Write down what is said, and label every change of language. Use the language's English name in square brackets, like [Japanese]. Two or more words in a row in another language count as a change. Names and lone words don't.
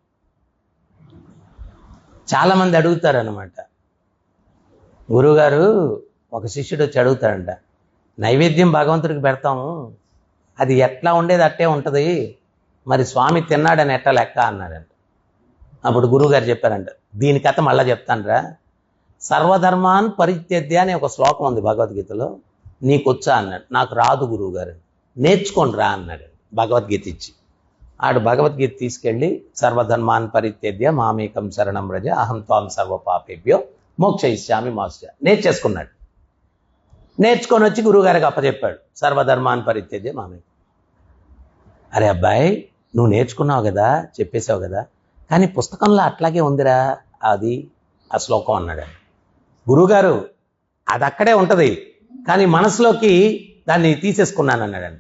[Telugu] చాలామంది అడుగుతారనమాట, గురువుగారు ఒక శిష్యుడు వచ్చి అడుగుతాడంట, నైవేద్యం భగవంతుడికి పెడతాము, అది ఎట్లా ఉండేది అట్టే ఉంటుంది, మరి స్వామి తిన్నాడని ఎట్లా లెక్క అన్నాడంట. అప్పుడు గురువుగారు చెప్పారంట, దీని కథ మళ్ళీ చెప్తానురా, [Sanskrit] సర్వధర్మాన్ పరిత్యజ్య [Telugu] అనే ఒక శ్లోకం ఉంది భగవద్గీతలో, నీకు వచ్చా అన్నాడు. నాకు రాదు గురువుగారు, నేర్చుకోండి రా అన్నాడు భగవద్గీత ఇచ్చి. ఆడు భగవద్గీత తీసుకెళ్ళి [Sanskrit] సర్వధర్మాన్ పరిత్యజ్య మామేకం శరణం వ్రజ అహం త్వాం సర్వ పాపేభ్యో మోక్షయిష్యామి మాస్య నేర్చేసుకున్నాడు. [Telugu] నేర్చుకొని వచ్చి గురువుగారికి అప్పచెప్పాడు, [Sanskrit] సర్వధర్మాన్ పరిత్యజ్య మామేకం. [Telugu] అరే అబ్బాయి, నువ్వు నేర్చుకున్నావు కదా, చెప్పేశావు కదా, కానీ పుస్తకంలో అట్లాగే ఉందిరా అది ఆ శ్లోకం అన్నాడు. గురువుగారు అది అక్కడే ఉంటుంది, కానీ మనసులోకి దాన్ని తీసేసుకున్నాను అన్నాడంట.